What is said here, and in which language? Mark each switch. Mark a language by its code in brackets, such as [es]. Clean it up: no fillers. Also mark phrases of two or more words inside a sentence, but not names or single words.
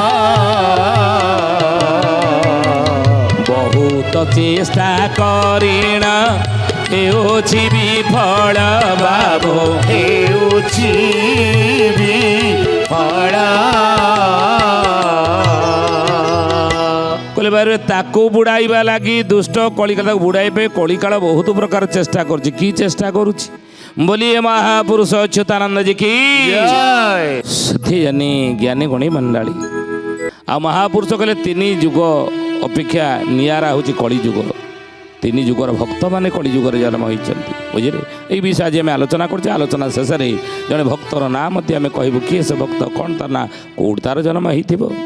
[or] ବହୁତ ଚେଷ୍ଟା କରିଣ ହେଉଛି ବିଫଳ ବାବୁ ହେଉଛି ବିଫଳ କହିଲେ ବାରେ ତାକୁ ବୁଡ଼ାଇବା ଲାଗି ଦୁଷ୍ଟ କଳିକାଳ ତାକୁ ବୁଡ଼ାଇବା ପାଇଁ କଳିକାଳ ବହୁତ ପ୍ରକାର ଚେଷ୍ଟା କରୁଛି କି ଚେଷ୍ଟା କରୁଛି [hi] बोलिए महापुरुष अच्युतानंद जी की [or] ସେଥି ଜାନି ଜ୍ଞାନୀ ଗଣୀ ମଣ୍ଡଳୀ ଆଉ ମହାପୁରୁଷ କହିଲେ 3 ଯୁଗ ଅପେକ୍ଷା ନିଆରା ହେଉଛି କଳି ଯୁଗ 3 ଯୁଗର ଭକ୍ତମାନେ କଳି ଯୁଗରେ ଜନ୍ମ ହୋଇଛନ୍ତି ବୁଝିଲେ ଏଇ ବିଷୟ ଆଜି ଆମେ ଆଲୋଚନା କରୁଛେ ଆଲୋଚନା ଶେଷରେ ଜଣେ ଭକ୍ତର ନାଁ ମଧ୍ୟ ଆମେ କହିବୁ କିଏ ସେ ଭକ୍ତ କ'ଣ ତାର ନାଁ କେଉଁଠି ତାର ଜନ୍ମ ହେଇଥିବ